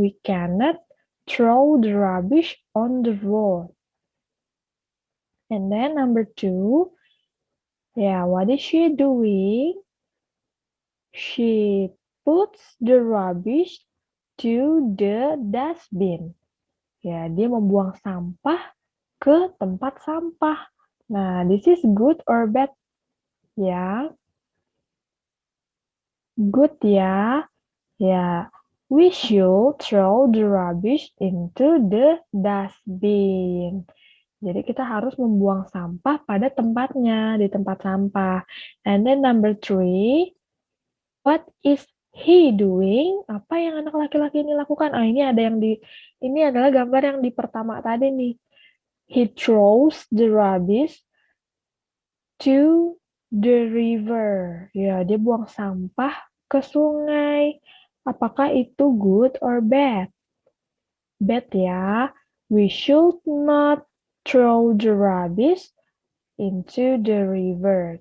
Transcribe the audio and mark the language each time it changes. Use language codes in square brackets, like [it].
[en] We cannot throw the rubbish on the road. And then number 2, yeah, what is she doing? She puts the rubbish to the dustbin. [id] Ya, dia membuang sampah ke tempat sampah. [en] Nah, this is good or bad ya? Good ya. Ya, we should throw the rubbish into the dustbin. [id] Jadi kita harus membuang sampah pada tempatnya, di tempat sampah. [en] And then number 3, what is he doing? [id] Apa yang anak laki-laki ini lakukan? Ah, ini ada yang ini adalah gambar yang di pertama tadi nih. [en] He throws the rubbish to the river. [id] Ya, dia buang sampah ke sungai. Apakah itu [en] good or bad? [id] Bad ya. [en] We should not throw the rubbish into the river.